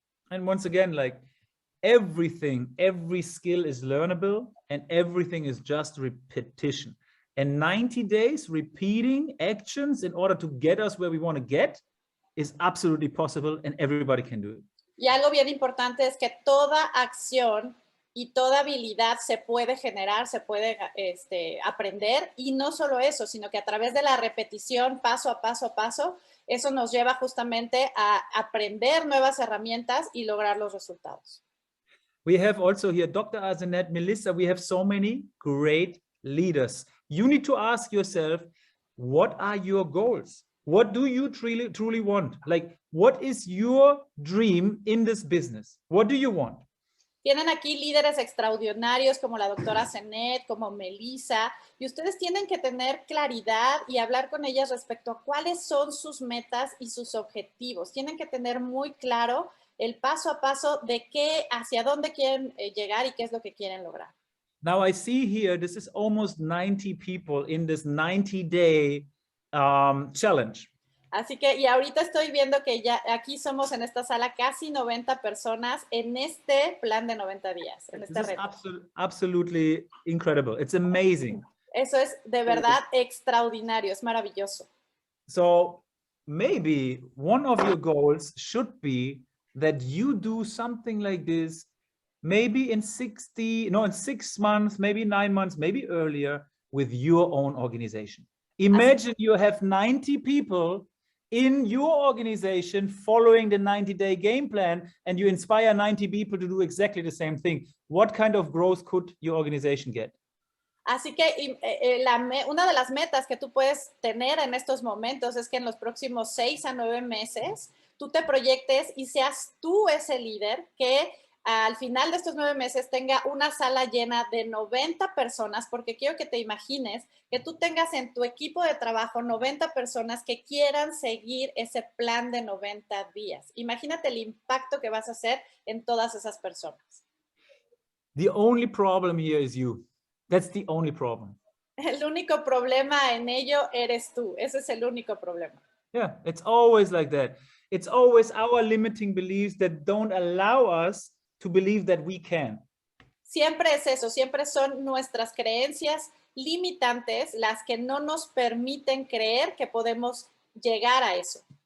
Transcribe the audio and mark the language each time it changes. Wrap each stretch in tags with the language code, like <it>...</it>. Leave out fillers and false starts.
<en>And once again, like everything, every skill is learnable and everything is just repetition. And 90 days repeating actions in order to get us where we want to get is absolutely possible and everybody can do it.</en> <es>Y algo bien importante es que toda acción y toda habilidad se puede generar, se puede aprender, y no solo eso, sino que a través de la repetición, paso a paso, eso nos lleva justamente a aprender nuevas herramientas y lograr los resultados.</es> <en>We have also here Dr. Azenet, Melissa, we have so many great leaders. You need to ask yourself, what are your goals? What do you truly want? Like, what is your dream in this business? What do you want?</en> <es>Tienen aquí líderes extraordinarios como la doctora Zenet, como Melissa, y ustedes tienen que tener claridad y hablar con ellas respecto a cuáles son sus metas y sus objetivos. Tienen que tener muy claro el paso a paso de hacia dónde quieren llegar y qué es lo que quieren lograr.</es> <en>Now I see here, this is almost 90 people in this 90-day challenge.</en> <es>Así que, y ahorita estoy viendo que ya aquí somos en esta sala casi 90 personas en este plan de 90 días, en este reto.</es> <en>Absolutely incredible. It's amazing.</en> <es>Eso es de verdad extraordinario, es maravilloso.</es> <en>So maybe one of your goals should be that you do something like this, maybe in 6 months, maybe 9 months, maybe earlier, with your own organization. Imagine you have 90 people in your organization following the 90-day game plan, and you inspire 90 people to do exactly the same thing. What kind of growth could your organization get?</en> <es>Así que una de las metas que tú puedes tener en estos momentos es que en los próximos 6 a 9 meses tú te proyectes y seas tú ese líder que al final de estos 9 meses tenga una sala llena de 90 personas, porque quiero que te imagines que tú tengas en tu equipo de trabajo 90 personas que quieran seguir ese plan de 90 días. Imagínate el impacto que vas a hacer en todas esas personas.</es> <en>The only problem here is you. That's the only problem.</en> <es>El único problema en ello eres tú. Ese es el único problema.</es> <en>Yeah, it's always like that. It's always our limiting beliefs that don't allow us to believe that we can.</en> <es>Siempre es eso, siempre son nuestras creencias limitantes las que no nos permiten creer que podemos llegar a eso.</es>